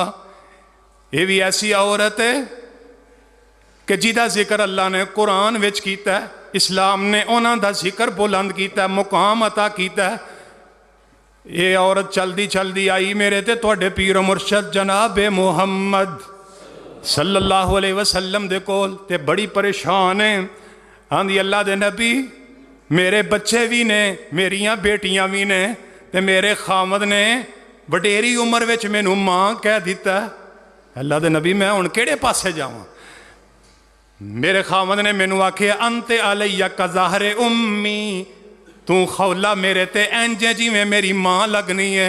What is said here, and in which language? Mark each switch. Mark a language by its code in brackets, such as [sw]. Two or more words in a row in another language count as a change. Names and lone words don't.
[pa] یہ بھی ایسی عورت ہے کہ جیدا ذکر اللہ نے قرآن وچ کیتا، اسلام نے اوہناں دا ذکر بلند کیتا، مقام عطا کیتا. یہ عورت چلدی چلدی آئی میرے تے تہاڈے پیر مرشد جناب محمد [ar] صلى الله عليه وسلم [pa] دے کول تے بڑی پریشان ہے. آندی اللہ دے نبی میرے بچے بھی نے، میریاں بیٹیاں بھی نے تے میرے خاوند نے وڈیری عمر وچ مینوں ماں کہہ دتا. اللہ دے نبی میں ہن کیہڑے پاسے جاواں؟ میرے خاوند نے مینوں آکھیا [ar] أنت علي كظهر أمي, [pa] تو خولہ میرے تے انج جویں میری ماں لگنی ہے.